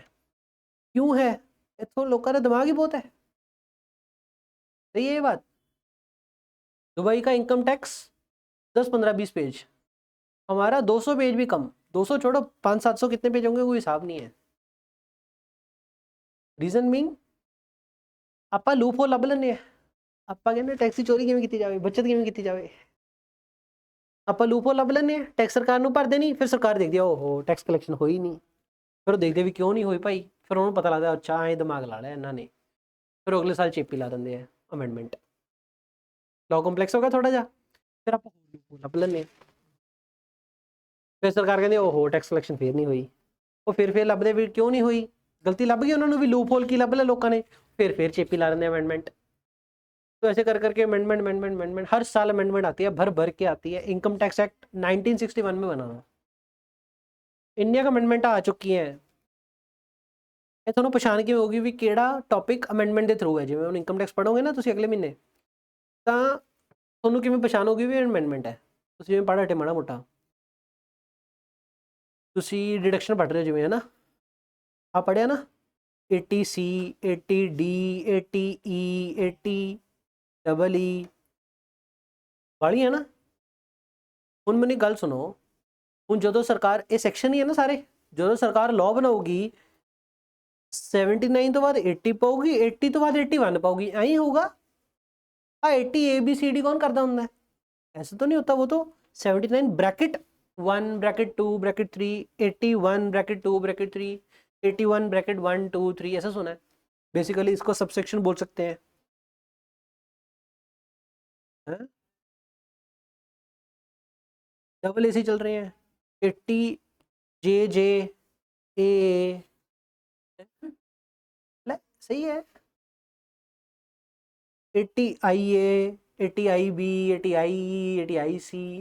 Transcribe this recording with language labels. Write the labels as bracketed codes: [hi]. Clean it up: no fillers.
[hi] क्यों है? तो लोगों का दिमाग ही बहुत है। सही है ये बात। दुबई का इनकम टैक्स 10-15-20 पेज, हमारा 200 पेज भी कम, 200 छोड़ो 500-700 कितने पेज होंगे कोई हिसाब नहीं है। [pa] रीजन मीन आपा लूप होल ਲੱਭ ਲੈਂਦੇ ਆ, ਆਪਾਂ ਕਹਿੰਦੇ ਟੈਕਸੀ ਚੋਰੀ ਕਿਵੇਂ ਕੀਤੀ ਜਾਵੇ, ਬੱਚਤ ਕਿਵੇਂ ਕੀਤੀ ਜਾਵੇ, ਆਪਾਂ ਲੂਪ ਹੋਲ ਲੱਭ ਲੈਂਦੇ ਆ, ਟੈਕਸ ਸਰਕਾਰ ਨੂੰ ਭਰਦੇ ਨਹੀਂ, ਫਿਰ ਸਰਕਾਰ ਦੇਖਦੀ ਆ ਓਹੋ ਟੈਕਸ ਕਲੈਕਸ਼ਨ ਹੋਈ ਨਹੀਂ, ਫਿਰ ਉਹ ਦੇਖਦੇ ਵੀ ਕਿਉਂ ਨਹੀਂ ਹੋਈ ਭਾਈ, ਫਿਰ ਉਹਨੂੰ ਪਤਾ ਲੱਗਦਾ ਅੱਛਾ ਐਂ ਦਿਮਾਗ ਲਾ ਲਿਆ ਇਹਨਾਂ ਨੇ, ਫਿਰ ਅਗਲੇ ਸਾਲ ਚੇਪੀ ਲਾ ਦਿੰਦੇ ਆ ਅਮੈਂਡਮੈਂਟ। [hi] लॉ कॉम्प्लेक्स होगा थोड़ा जा, फिर आप [pa] ਲੱਭ ਲੈਂਦੇ ਆ, ਫਿਰ ਸਰਕਾਰ ਕਹਿੰਦੀ ਓਹੋ ਟੈਕਸ ਕਲੈਕਸ਼ਨ ਫੇਰ ਨਹੀਂ ਹੋਈ, ਉਹ ਫਿਰ ਲੱਭਦੇ ਵੀ ਕਿਉਂ ਨਹੀਂ ਹੋਈ, ਗਲਤੀ ਲੱਭ ਗਈ ਉਹਨਾਂ ਨੂੰ ਵੀ ਲੂਪ ਹੋਲ ਕੀ ਲੱਭ ਲਿਆ ਲੋਕਾਂ ने, [hi] फिर चेपी ला देंगे अमेंडमेंट। तो ऐसे कर करके अमेंडमेंट हर साल अमेंडमेंट आती है, भर भर के आती है। इनकम टैक्स एक्ट 1961 में बना था, इंडिया का अमेंडमेंट आ चुकी है। [pa] ਇਹ ਤੁਹਾਨੂੰ ਪਛਾਣ ਕਿਵੇਂ ਹੋਗੀ ਵੀ ਕਿਹੜਾ ਟੌਪਿਕ ਅਮੈਂਡਮੈਂਟ ਦੇ ਥਰੂ ਹੈ। ਜਿਵੇਂ ਹੁਣ ਇਨਕਮ ਟੈਕਸ ਪੜੋਗੇ ਨਾ ਤੁਸੀਂ ਅਗਲੇ ਮਹੀਨੇ, ਤਾਂ ਤੁਹਾਨੂੰ ਕਿਵੇਂ ਪਛਾਣ ਹੋਗੀ ਵੀ ਅਮੈਂਡਮੈਂਟ ਹੈ। ਤੁਸੀਂ ਜਿਵੇਂ ਪੜ੍ਹ ਹਟੇ ਮਾੜਾ ਮੋਟਾ, ਤੁਸੀਂ ਡਿਡਕਸ਼ਨ ਪੜ੍ਹ ਰਹੇ ਹੋ ਜਿਵੇਂ, ਹੈ ਨਾ, ਆ ਪੜ੍ਹਿਆ ਨਾ 80C 80D 80E 80EE ਵਾਲੀ ਹੈ ਨਾ। ਹੁਣ ਮੈਨੂੰ ਗੱਲ ਸੁਣੋ, ਹੁਣ ਜਦੋਂ ਸਰਕਾਰ ਇਹ ਸੈਕਸ਼ਨ ਹੀ ਹੈ ਨਾ ਸਾਰੇ, ਜਦੋਂ ਸਰਕਾਰ ਲਾਅ ਬਣਾਊਗੀ 79 ਤੋਂ ਬਾਅਦ 80 ਪਾਊਗੀ, 80 ਤੋਂ ਬਾਅਦ 81 ਪਾਊਗੀ, ਐਂ ਹੀ ਹੋਊਗਾ। [hi] हाँ 80 ABCD कौन करता ਹੁੰਦਾ है? ऐसा तो नहीं होता, वो तो 79 bracket 1 bracket 2 bracket 3 81 bracket 2 bracket 3 81 bracket 1 2 3 ऐसा सुना है। बेसिकली इसको सबसेक्शन बोल सकते हैं, डबल एसी चल रहे हैं 80 JJ A सही है, 80 IA 80 IB 80 IE 80 IC।